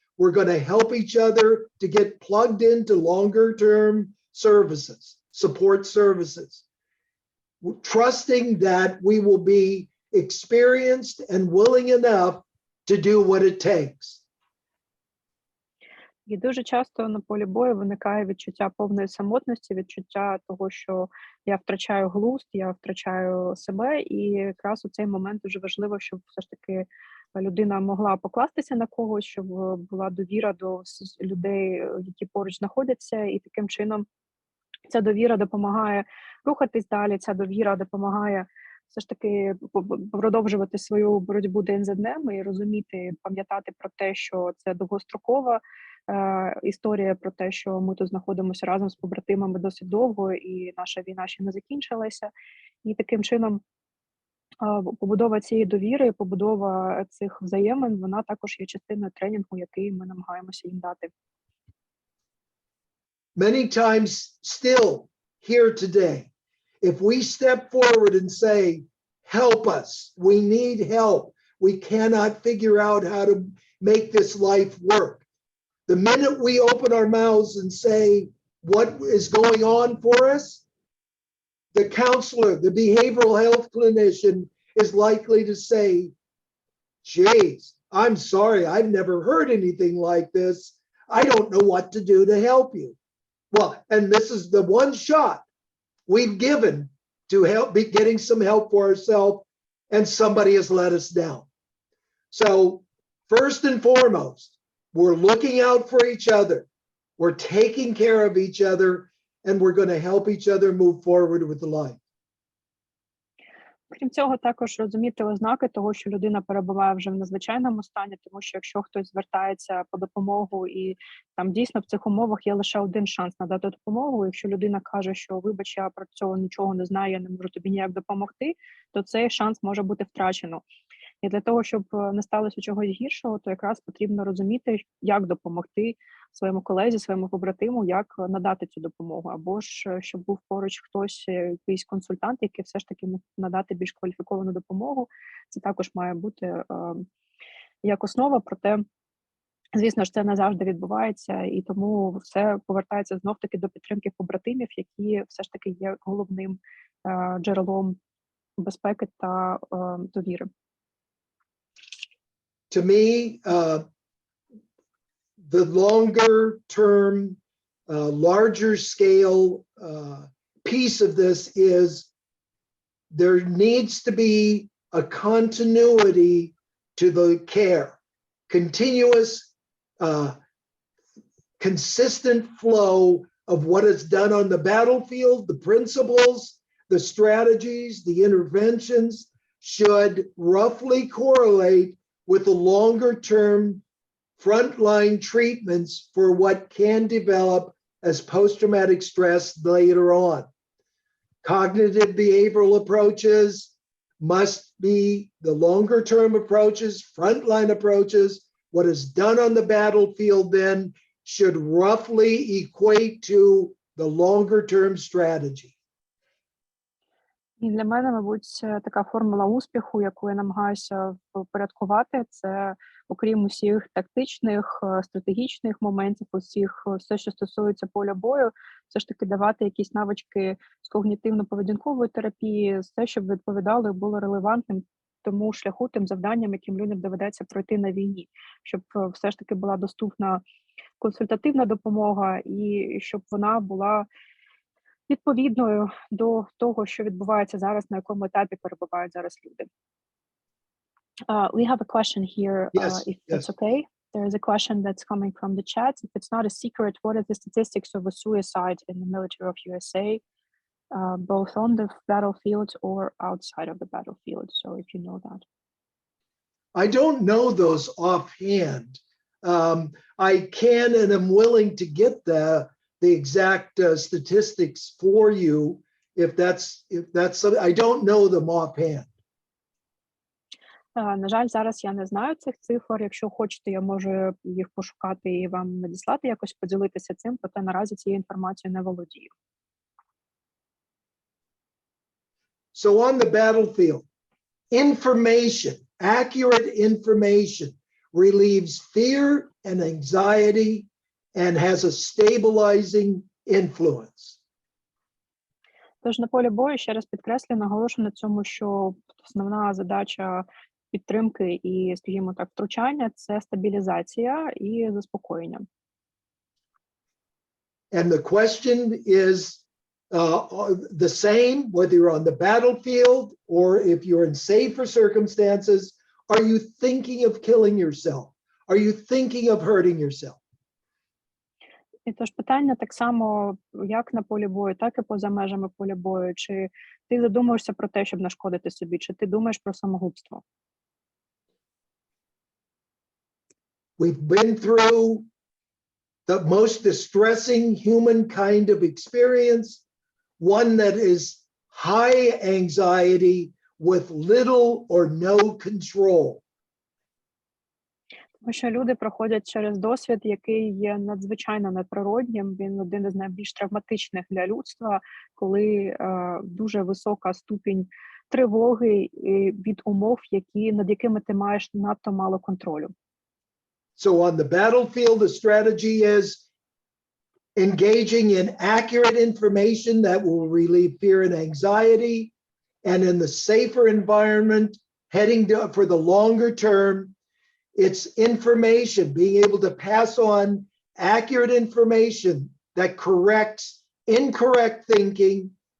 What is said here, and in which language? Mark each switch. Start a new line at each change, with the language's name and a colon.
English: We're going to help each other to get plugged into longer-term services, support services. Trusting that we will be experienced and willing enough to do what it takes.
Ukrainian: І дуже часто на полі бою виникає відчуття повної самотності, відчуття того, що я втрачаю глузд, я втрачаю себе, і якраз у цей момент дуже важливо, щоб все ж таки людина могла покластися на когось, щоб була довіра до людей, які поруч знаходяться, і таким чином ця довіра допомагає рухатись далі, ця довіра допомагає все ж таки продовжувати свою боротьбу день за днем і розуміти, пам'ятати про те, що це довгострокова історія, про те, що ми тут знаходимося разом з побратимами досить довго, і наша війна ще не закінчилася. І таким чином побудова цієї довіри, побудова цих взаємин, вона також є частиною тренінгу, який ми намагаємося їм дати.
English: Many times still here today, if we step forward and say, help us, we need help, we cannot figure out how to make this life work. The minute we open our mouths and say what is going on for us, the counselor, the behavioral health clinician is likely to say, geez, I'm sorry, I've never heard anything like this. I don't know what to do to help you. Well, and this is the one shot we've given to help be getting some help for ourselves, and somebody has let us down. So first and foremost, we're looking out for each other. We're taking care of each other, and we're going to help each other move forward with life.
Ukrainian: Крім цього, також розуміти ознаки того, що людина перебуває вже в надзвичайному стані, тому що якщо хтось звертається по допомогу і там дійсно в цих умовах є лише один шанс надати допомогу, якщо людина каже, що вибач, я про цього нічого не знаю, я не можу тобі ніяк допомогти, то цей шанс може бути втрачено. І для того, щоб не сталося чогось гіршого, то якраз потрібно розуміти, як допомогти своєму колезі, своєму побратиму, як надати цю допомогу. Або ж, щоб був поруч хтось, якийсь консультант, який все ж таки міг надати більш кваліфіковану допомогу. Це також має бути як основа, проте Звісно ж, це не завжди відбувається, і тому все повертається знов-таки до підтримки побратимів, які все ж таки є головним джерелом безпеки та довіри.
English: To me, the longer term, larger scale piece of this is there needs to be a continuity to the care, continuous, consistent flow of what is done on the battlefield, the principles, the strategies, the interventions should roughly correlate with the longer term frontline treatments for what can develop as post-traumatic stress later on. Cognitive behavioral approaches must be the longer term approaches, frontline approaches. What is done on the battlefield then should roughly equate to the longer term strategy.
Ukrainian: І для мене, мабуть, така формула успіху, яку я намагаюся впорядкувати, це окрім усіх тактичних, стратегічних моментів, все, що стосується поля бою, все ж таки давати якісь навички з когнітивно-поведінкової терапії, все, щоб відповідало і було релевантним тому шляху, тим завданням, яким людям доведеться пройти на війні, щоб все ж таки була доступна консультативна допомога і щоб вона була відповідною до того, що відбувається зараз, на якому етапі перебувають зараз люди.
English: We have a question here, if it's okay. There is a question that's coming from the chat. If it's not a secret, what are the statistics of a suicide in the military of USA, both on the battlefield or outside of the battlefield? So if you know that. I don't know those offhand. I can and am willing to get the exact statistics for you if that's I don't know them offhand.
Ukrainian: На жаль, зараз я не знаю цих цифр. Якщо хочете, я можу їх пошукати і вам надіслати, якось поділитися цим, проте наразі цією інформацією не володію.
English: So on the battlefield, information, accurate information relieves fear and anxiety and has a stabilizing influence.
Ukrainian: Тож на полі бою, ще раз підкреслюю, наголошую на цьому, що основна задача підтримки і, скажімо так, втручання – це стабілізація і заспокоєння.
English: And the question is the same, whether you're on the battlefield or if you're in safer circumstances. Are you thinking of killing yourself? Are you thinking of hurting yourself?
Ukrainian: І тож питання так само, як на полі бою, так і поза межами поля бою. Чи ти задумуєшся про те, щоб нашкодити собі, чи ти думаєш про самогубство?
English: We've been through the most distressing human kind of experience, one that is high anxiety with little or no control.
Ukrainian: Тому що люди проходять через досвід, який є надзвичайно неприроднім. Він один із найбільш травматичних для людства, коли дуже висока ступінь тривоги від умов, над якими ти маєш надто мало контролю.
English: So on the battlefield, the strategy is engaging in accurate information that will relieve fear and anxiety. And in the safer environment, heading for the longer term, it's information, being able to pass on accurate information that corrects incorrect thinking.